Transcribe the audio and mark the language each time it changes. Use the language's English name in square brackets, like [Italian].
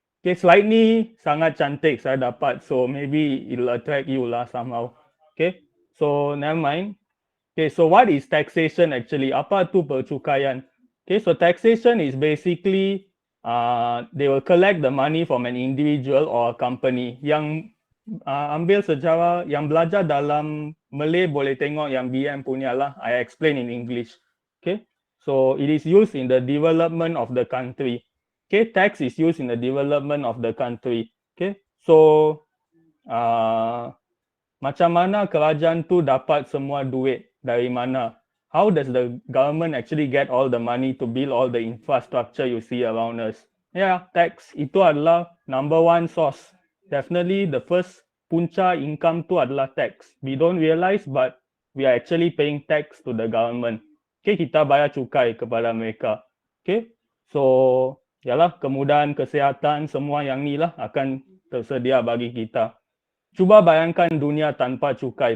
[English] Okay, [Malay] slide ni sangat cantik saya dapat. [English] So maybe it'll attract you lah somehow. Okay, so never mind. Okay, so what is taxation actually? [Malay] Apa tu percukaian? [English] Okay, so taxation is basically they will collect the money from an individual or a company. [Malay] Yang ambil sejarah yang belajar dalam Malay boleh tengok yang BM punya lah. [English] I explain in English. Okay. So it is used in the development of the country. Okay. Tax is used in the development of the country. Okay. [Malay] So macam mana kerajaan tu dapat semua duit dari mana? [English] How does the government actually get all the money to build all the infrastructure you see around us? Yeah, tax [Malay] itu adalah [English] number one source. Definitely the first [Malay] punca [English] income [Malay] tu adalah [English] tax. We don't realize but we are actually paying tax to the government. [Malay] Okay, kita bayar cukai kepada mereka. Okay, so yalah kemudahan kesihatan semua yang ni lah akan tersedia bagi kita. Cuba bayangkan dunia tanpa cukai.